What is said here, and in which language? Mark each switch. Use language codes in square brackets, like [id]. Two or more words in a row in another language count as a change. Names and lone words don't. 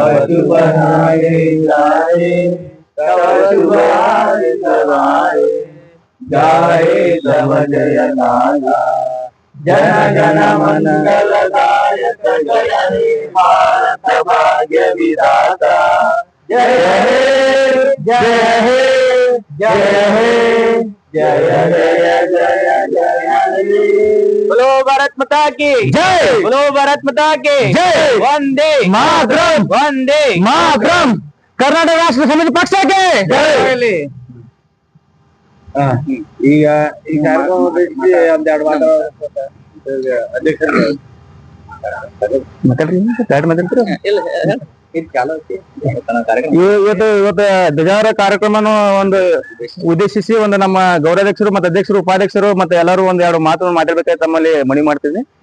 [bn] শুভ নায়ে গায়ে, তব শুভ আয়ে সবায়ে, গায়ে তব জয় গানা, জন জন মঙ্গলদায়ক জয় হে ভারত ভাগ্য বিধাতা, জয় হে জয় হে জয় হে জয় জয় জয় জয় হে। [hi] बोलो भारत माता की जय, बोलो भारत माता की जय, वंदे मातरम, वंदे मातरम, कर्नाटक राष्ट्र समिति पक्ष के जय। [kn] ಈಗ ಈ ಕಾರ್ಯಕ್ರಮ ಒಂದೆರಡು ಮಾತು ಅಧ್ಯಕ್ಷರು ಇವತ್ತು ಧ್ವಜಾರೋಹಣ ಕಾರ್ಯಕ್ರಮವನ್ನು ಒಂದು ಉದ್ದೇಶಿಸಿ ಒಂದು ನಮ್ಮ ಗೌರವಾಧ್ಯಕ್ಷರು ಮತ್ತು ಅಧ್ಯಕ್ಷರು ಉಪಾಧ್ಯಕ್ಷರು ಮತ್ತೆ ಎಲ್ಲರೂ ಒಂದೆರಡು ಮಾತು ಮಾತಾಡ್ಬೇಕಾಗಿ ತಮ್ಮಲ್ಲಿ ಮನವಿ ಮಾಡ್ತಿದ್ವಿ.